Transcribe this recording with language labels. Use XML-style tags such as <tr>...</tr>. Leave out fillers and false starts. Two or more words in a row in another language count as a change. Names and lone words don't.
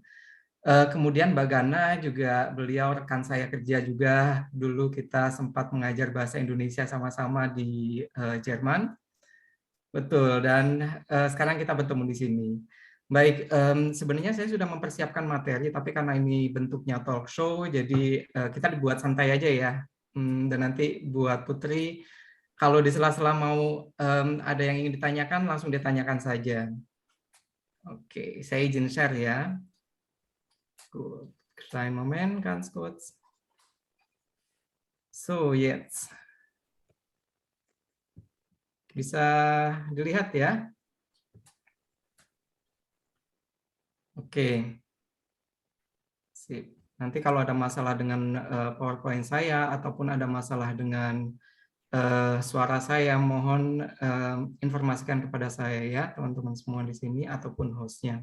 <id>Kemudian Mbak Gana juga beliau rekan saya kerja juga, dulu kita sempat mengajar bahasa Indonesia sama-sama di Jerman. Betul, dan sekarang kita bertemu di sini. Baik, sebenarnya saya sudah mempersiapkan materi, tapi karena ini bentuknya talk show, jadi kita dibuat santai aja ya. Dan nanti buat Putri, kalau di sela-sela mau ada yang ingin ditanyakan, langsung ditanyakan saja. Oke, saya izin share ya.</id> <de>Gut, kleinen Moment, ganz kurz. So, jetzt.</de> <id>Bisa dilihat ya? Oke. Sip. Nanti kalau ada masalah dengan PowerPoint saya ataupun ada masalah dengan suara saya, mohon informasikan kepada saya ya, teman-teman semua di sini ataupun hostnya.</id>